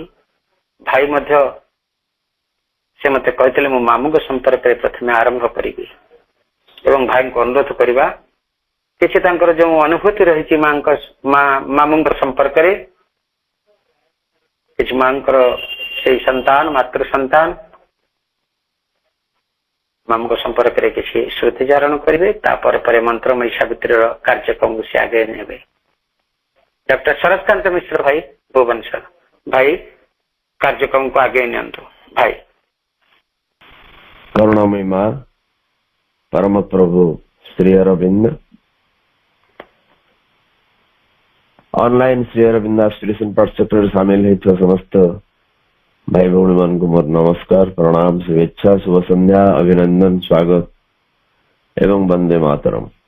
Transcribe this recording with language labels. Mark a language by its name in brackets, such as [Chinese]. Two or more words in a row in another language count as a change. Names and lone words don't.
[Odia] ଭାଇ ମଧ୍ୟ ସେ ମତେ କହିଥିଲେ ମୁଁ ମାମୁଙ୍କ ସମ୍ପର୍କରେ ପ୍ରଥମେ ଆରମ୍ଭ କରିବି ଏବଂ ଭାଇଙ୍କୁ ଅନୁରୋଧ କରିବା କିଛି ତାଙ୍କର ଯେଉଁ ଅନୁଭୂତି ରହିଛି ମାମୁଙ୍କ ସମ୍ପର୍କରେ, କିଛି ମାଙ୍କର ସେଇ ସନ୍ତାନ ମାତୃ ସନ୍ତାନ ମାମୁଙ୍କ ସମ୍ପର୍କରେ କିଛି ଶ୍ରୁତି ଚାରଣ କରିବେ। ତାପରେ ପରେ ମନ୍ତ୍ରମୟୀ ସାବିତ୍ରୀର କାର୍ଯ୍ୟକ୍ରମକୁ ସେ ଆଗେଇ ନେବେ। ଡକ୍ଟର ଶରତକାନ୍ତ ମିଶ୍ର ଭାଇ ଭୁବନେଶ୍ୱର, ଭାଇ କାର୍ଯ୍ୟକ୍ରମକୁ ଆଗେଇ ନିଅନ୍ତୁ। ଭାଇ କରୁଣାମୟୀ ମାଁ ପରମ ପ୍ରଭୁ ଶ୍ରୀ ଅରବିନ୍ଦ ଅନଲାଇନ ଶ୍ରୀ ଅରବିନ୍ଦ ଏସୋସିଏସନ ପାଠଚକ୍ର ସାମିଲ ହୋଇଥିବା ସମସ୍ତ ଭାଇ ଭଉଣୀ ମାନଙ୍କୁ ମୋର ନମସ୍କାର, ପ୍ରଣାମ, ଶୁଭେଚ୍ଛା, ଶୁଭ ସନ୍ଧ୍ୟା, ଅଭିନନ୍ଦନ, ସ୍ୱାଗତ ଏବଂ ବନ୍ଦେ ମାତରମ।